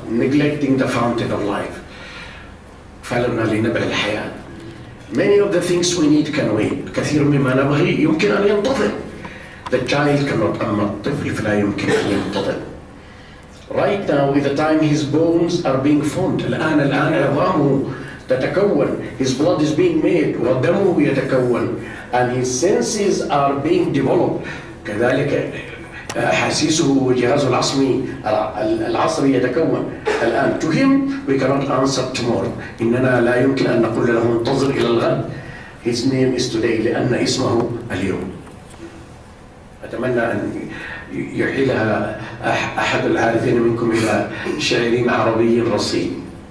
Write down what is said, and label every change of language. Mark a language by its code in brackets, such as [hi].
[en] Neglecting the fountain of life. [ar] إغفالنا لنبع الحياة. [en] Many of the things we need can wait. [ar] كثير مما نبغي يمكن أن ينتظر. [en] The child cannot, [ar] أما الطفل فلا يمكن أن ينتظر. [en] Right now, with the time his bones are being formed. [ar] الآن عظامه تتكون. [en] His blood is being made. [ar] ودمه يتكون. [en] And his senses are being developed. [ar] كذلك أحاسيسه وجهازه العصبي يتكون الآن. [en] To him we cannot answer tomorrow. [ar] إننا لا يمكن أن نقول له انتظر إلى الغد. [en] His name is today [ar] لأن اسمه اليوم. أتمنى أن يحيلها أحد العارفين منكم إلى شاعر عربي رصين.